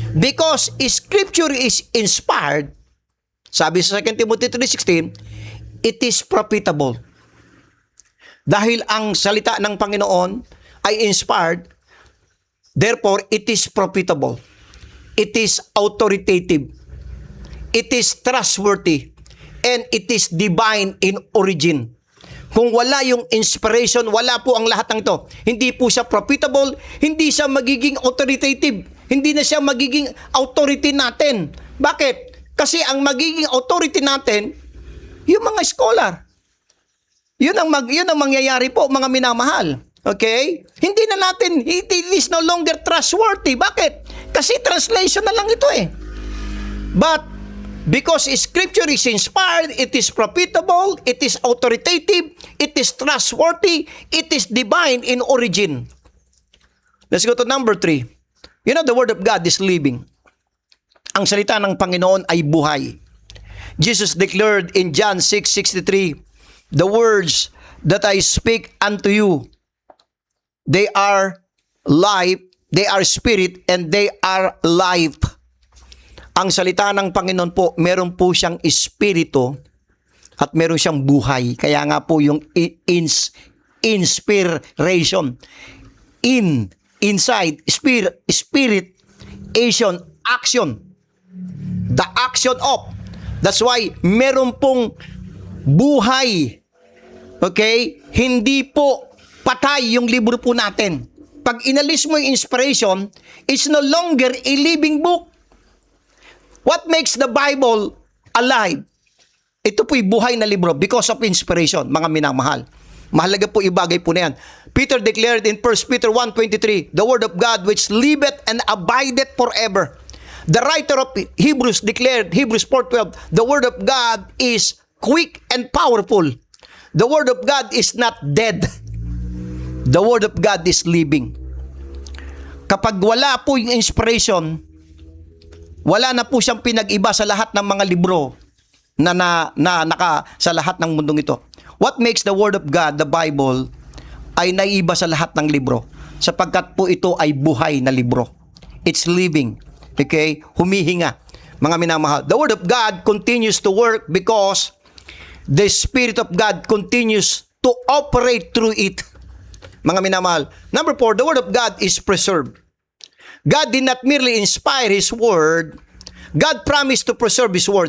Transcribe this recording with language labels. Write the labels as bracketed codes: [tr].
[en] Because Scripture is inspired, [tl] sabi sa [en] 2 Timothy 3:16, it is profitable. [tl] Dahil ang salita ng Panginoon ay inspired, [en] therefore it is profitable. It is authoritative. It is trustworthy. And it is divine in origin. [tl] Kung wala yung inspiration, wala po ang lahat ng ito. Hindi po siya profitable, hindi siya magiging authoritative, hindi na siya magiging authority natin. Bakit? Kasi ang magiging authority natin, yung mga scholar. Yun ang mangyayari po, mga minamahal. Okay? Hindi na natin, [en] it is no longer trustworthy. Bakit? [tl] Kasi translation na lang ito eh. [en] But, because Scripture is inspired, it is profitable, it is authoritative, it is trustworthy, it is divine in origin. Let's go to number 3. You know, the Word of God is living. [tl] Ang salita ng Panginoon ay buhay. [en] Jesus declared in John 6:63, the words that I speak unto you, they are life, they are spirit, and they are life. [tl] Ang salita ng Panginoon po, meron po siyang espiritu at meron siyang buhay. Kaya nga po yung inspiration. [en] Inside, spirit, action. The action of. That's why [tl] meron pong buhay. [en] Okay? [tl] Hindi po patay yung libro po natin. Pag inalis mo yung inspiration, [en] it's no longer a living book. What makes the Bible alive? [tl] Ito po'y buhay na libro [en] because of inspiration, [tl] mga minamahal. Mahalaga po ibagay po na yan. [en] Peter declared in 1 Peter 1:23, the word of God which liveth and abideth forever. The writer of Hebrews declared, Hebrews 4:12, the word of God is quick and powerful. The word of God is not dead. The word of God is living. [tl] Kapag wala po yung inspiration, wala na po siyang pinag-iba sa lahat ng mga libro na naka sa lahat ng mundong ito. [en] What makes the Word of God, the Bible, [tl] ay naiba sa lahat ng libro? Sapagkat po ito ay buhay na libro. [en] It's living. Okay? [tl] Humihinga. Mga minamahal. [en] The Word of God continues to work because the Spirit of God continues to operate through it. [tl] Mga minamahal. [en] Number 4, the Word of God is preserved. God did not merely inspire His Word, God promised to preserve His Word.